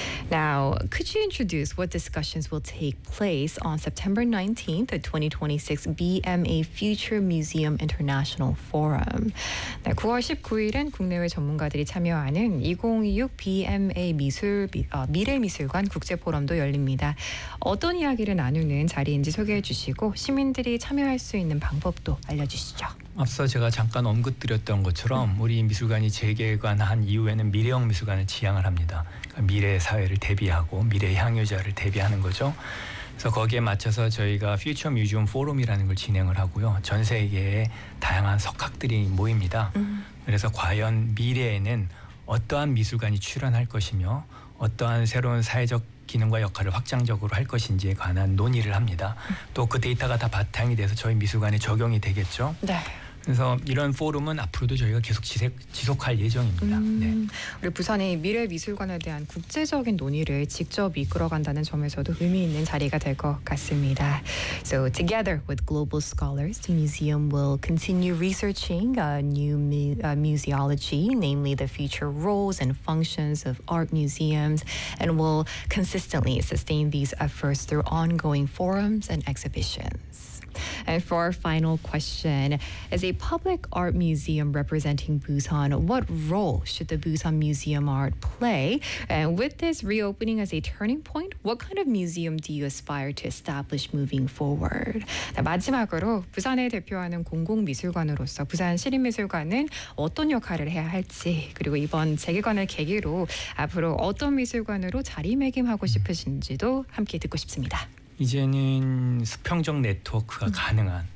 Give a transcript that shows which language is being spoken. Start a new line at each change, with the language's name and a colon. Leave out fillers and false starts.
English: Now, could you introduce what discussions will take place on September 19th at 2026 BMA Future Museum International Forum?
Korean: 네, 9월 19일엔 국내외 전문가들이 참여하는 2026 BMA 미술, 미래미술관 국제포럼도 열립니다. 어떤 이야기를 나누는 자리인지 소개해 주시고 시민들이 참여할 수 있는 방법도 알려주시죠. 앞서 제가 잠깐 언급드렸던 것처럼 우리 미술관이 재개관한 이후에는 미래형 미술관을 지향을 합니다. 미래 사회를 대비하고 미래 향유자를 대비하는 거죠. 그래서 거기에 맞춰서 저희가 퓨처 뮤지엄 포럼이라는 걸 진행을 하고요. 전 세계에 다양한 석학들이 모입니다. 그래서 과연 미래에는 어떠한 미술관이 출현할 것이며 어떠한 새로운 사회적 기능과 역할을 확장적으로 할 것인지에 관한 논의를 합니다. 또 그 데이터가 다 바탕이 돼서 저희 미술관에 적용이 되겠죠. 네. 그래서 이런 포럼은 앞으로도 저희가 계속 지속할 예정입니다. 네. 우리 부산의 미래 미술관에 대한 국제적인 논의를 직접 이끌어간다는 점에서도 의미 있는 자리가 될 것 같습니다.
English: So together with global scholars, the museum will continue researching a new museology, namely the future roles and functions of art museums, and will consistently sustain these efforts through ongoing forums and exhibitions. And for our final question, as a public art museum representing Busan, what role should the Busan Museum Art play? And with this reopening as a turning point, what kind of museum do you aspire to establish moving forward?
Korean: 자, 마지막으로 부산을 대표하는 공공미술관으로서 부산시립미술관은 어떤 역할을 해야 할지, 그리고 이번 재개관을 계기로 앞으로 어떤 미술관으로 자리매김하고 싶으신지도 함께 듣고 싶습니다. 이제는 수평적 네트워크가 가능한